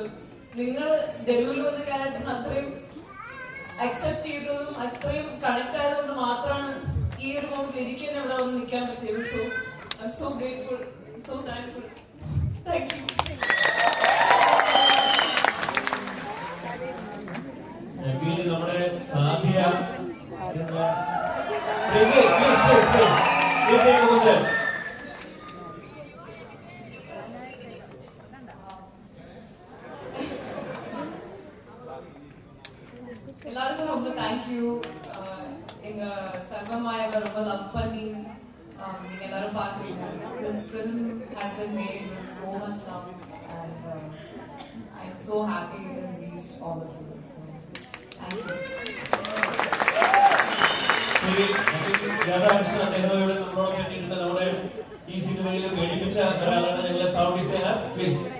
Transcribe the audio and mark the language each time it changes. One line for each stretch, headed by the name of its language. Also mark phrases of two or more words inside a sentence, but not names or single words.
Malayalam: നിങ്ങൾ ഡെലിവറി വന്ന ക്യാരക്ടറിന് അത്രയും അക്സെപ്റ്റ് ചെയ്തതും അത്രയും കണക്ട് ആയതുകൊണ്ട് മാത്രമാണ് ഈ ഒരു മൊമെന്റിൽ എനിക്ക് തന്നെ ഇവിടെ വന്ന് നിൽക്കാൻ പറ്റിയത്.
English: So I am so grateful, so thankful. Thank you.
Malayalam: നമ്മുടെ സാധ്യ
Tamil: எல்லாருக்கும் ரொம்ப தேங்க்யூ. எங்க சர்வமாயாவை ரொம்ப லவ் பண்ணி நீங்க எல்லாரும் பாக்குறீங்க.
English: This film has been made with so much love and I'm so happy it has reached all of you. So, thank you.
Malayalam: നമ്മുടെ ഈ സിനിമയിൽ മേടിപ്പിച്ച ഒരാളാണ് ഞങ്ങളെ
English: sound designer.
Malayalam: പ്ലീസ്.